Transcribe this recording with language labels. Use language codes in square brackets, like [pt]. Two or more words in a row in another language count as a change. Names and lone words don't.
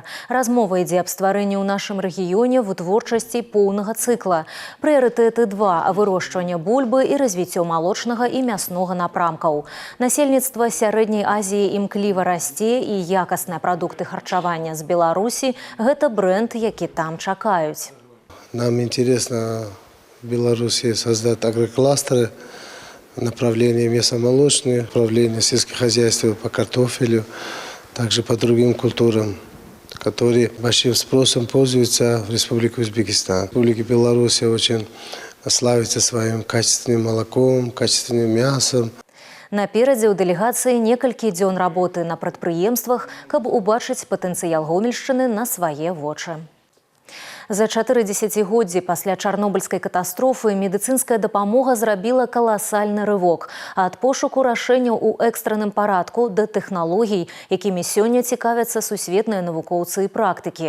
[be] Размова ідзе аб стварэнні ў нашым рэгіёне вытворчасці поўнага цыкла. Прыярытэты 2 – вырошчванне бульбы і развіццё малочнага і мяснога напрамкаў. Насельніцтва Сярэдняй Азіі імкліва расце і якасныя прадукты харчавання з Беларусі – гэта бренд, які там чакаюць. [ru] Нам интересно в Беларуси создать агрокластеры, направление мясомолочные, направление сельского хозяйства по картофелю, также по другим культурам, которые большим спросом пользуются в Республике Узбекистан. Республика Беларусь очень славится своим качественным молоком, качественным мясом. [be] Наперадзе ў дэлегацыі некалькі дзён работы на прадпрыемствах, каб убачыць патэнцыял Гомельшчыны на свае вочы. За 4 дзесяцігоддзі пасля чарнобыльскай катастрофы медыцынская дапамога зрабіла каласальны рывок ад пошуку рашэнняў у экстранным парадку да тэхналогій, якімі сёння цікавяцца сусветныя навукоўцы і практыкі.